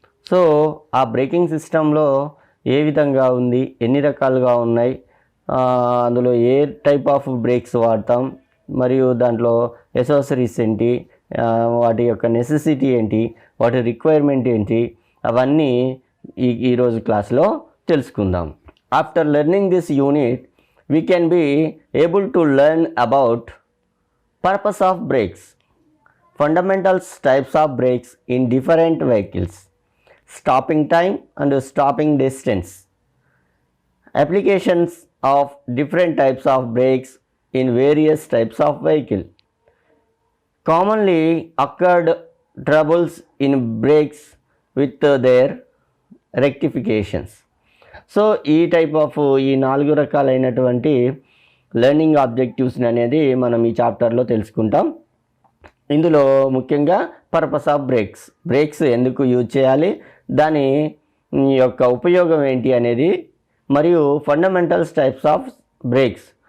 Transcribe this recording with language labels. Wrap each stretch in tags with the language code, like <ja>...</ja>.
<te>So ఆ breaking సిస్టంలో ఏ విధంగా ఉంది, ఎన్ని రకాలుగా ఉన్నాయి, అందులో ఏ టైప్ ఆఫ్ బ్రేక్స్ వాడతాం, మరియు దాంట్లో ఎసోసరీస్ ఏంటి, వాటి యొక్క నెసెసిటీ ఏంటి, వాటి రిక్వైర్మెంట్ ఏంటి, అవన్నీ ఈరోజు క్లాస్లో తెలుసుకుందాం.</te> <en>After learning this unit we can be able to learn about purpose of brakes, fundamentals types of brakes in different vehicles, stopping time and stopping distance, applications of different types of brakes in various types of vehicle, commonly occurred troubles in brakes with their rectifications.</en> <te>So ఈ type of ఈ 4 రకాలైనటువంటి learning objectives అనేది మనం ఈ చాప్టర్లో తెలుసుకుంటాం. ఇందులో ముఖ్యంగా పర్పస్ ఆఫ్ బ్రేక్స్ ఎందుకు యూజ్ చేయాలి, దాని యొక్క ఉపయోగం ఏంటి అనేది, మరియు ఫండమెంటల్స్ టైప్స్ ఆఫ్ బ్రేక్స్.</te>